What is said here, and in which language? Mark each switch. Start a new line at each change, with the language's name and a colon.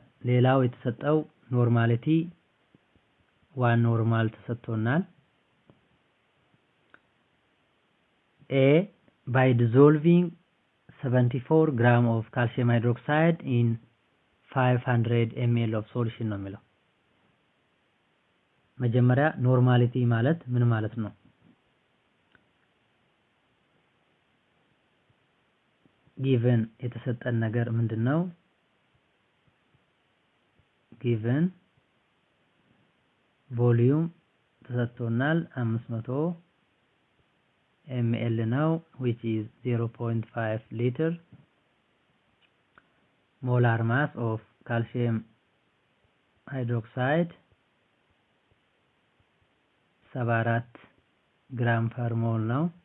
Amharic: ሌላው የተሰጠው ኖርማሊቲ 1 ኖርማል ተሰጥቶናል። A
English: by dissolving 74 gram of calcium hydroxide in 500 ml of solution
Amharic: ነው የሚለው። መጀመሪያ ኖርማሊቲ ማለት ምን ማለት ነው? given የተሰጠን ነገር ምንድነው?
English: given volume
Amharic: ተሰጥቶናል
English: 500 ml ነው which is 0.5 liter. molar mass of calcium hydroxide 74 gram per mol
Amharic: ነው።